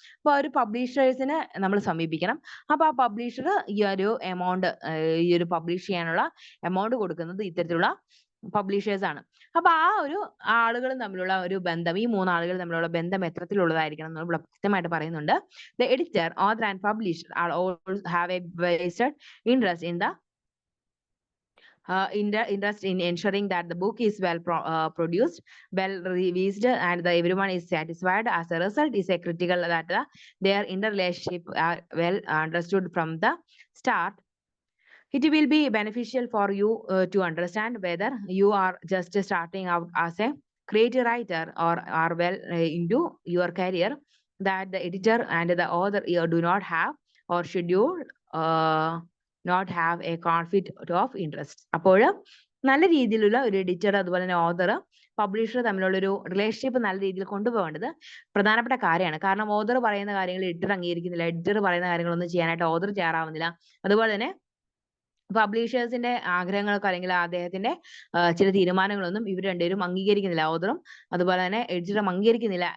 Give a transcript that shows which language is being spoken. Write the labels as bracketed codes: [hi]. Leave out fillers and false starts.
[ml] അപ്പൊ ഒരു പബ്ലിഷേഴ്സിനെ നമ്മൾ സമീപിക്കണം. അപ്പൊ ആ പബ്ലിഷർ ഈ ഒരു എമൗണ്ട് ഈ ഒരു പബ്ലിഷ് ചെയ്യാനുള്ള എമൗണ്ട് കൊടുക്കുന്നത് ഇത്തരത്തിലുള്ള പബ്ലിഷേഴ്സ് ആണ്. അപ്പൊ ആ ഒരു ആളുകൾ തമ്മിലുള്ള ഒരു ബന്ധം, ഈ 3 ആളുകൾ തമ്മിലുള്ള ബന്ധം എത്രത്തിലുള്ളതായിരിക്കണം എന്ന് ഇവിടെ കൃത്യമായിട്ട് പറയുന്നുണ്ട്. [en] The editor, author and publisher are all have a vested interest in the interest in ensuring that the book is well produced, well revised, and everyone is satisfied. As a result, is a critical that their interrelationship are well understood from the start. It will be beneficial for you to understand whether you are just starting out as a creative writer or are well into your career, that the editor and the author do not have or should you not have a conflict of interest. [ml] അപ്പോൾ നല്ല രീതിയിലുള്ള ഒരു editor അതുപോലെ തന്നെ author publisher തമ്മിലുള്ള ഒരു relationship നല്ല രീതിയിൽ കൊണ്ടുപോകേണ്ടത് പ്രധാനപ്പെട്ട കാര്യമാണ്. കാരണം ഓതർ പറയുന്ന കാര്യങ്ങൾ എഡിറ്റർ അംഗീകരിക്കുന്നില്ല, എഡിറ്റർ പറയുന്ന കാര്യങ്ങളൊന്നും ചെയ്യാനായിട്ട് ഓതർ തയ്യാറാവുന്നില്ല. അതുപോലെ തന്നെ പബ്ലിഷേഴ്സിന്റെ ആഗ്രഹങ്ങളൊക്കെ അല്ലെങ്കിൽ അദ്ദേഹത്തിന്റെ ചില തീരുമാനങ്ങളൊന്നും ഇവർ രണ്ടുപേരും അംഗീകരിക്കുന്നില്ല, ഓതറും അതുപോലെ തന്നെ എഡിറ്ററും അംഗീകരിക്കുന്നില്ല.